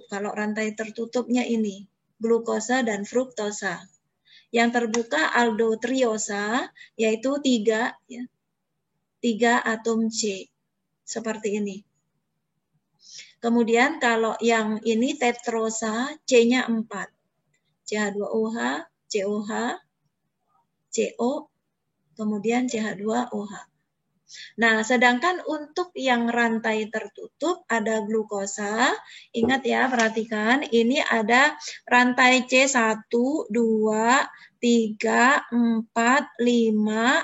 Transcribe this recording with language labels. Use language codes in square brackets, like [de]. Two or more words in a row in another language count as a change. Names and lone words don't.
[id] Kalau rantai tertutupnya ini glukosa dan fruktosa. Yang terbuka aldotriosa, yaitu 3, ya, 3 atom C seperti ini. Kemudian kalau yang ini tetrosa, C-nya 4. CH2OH, COH, CO, kemudian CH2OH. Nah, sedangkan untuk yang rantai tertutup ada glukosa. Ingat ya, perhatikan. Ini ada rantai C1, 2, 3, 4, 5.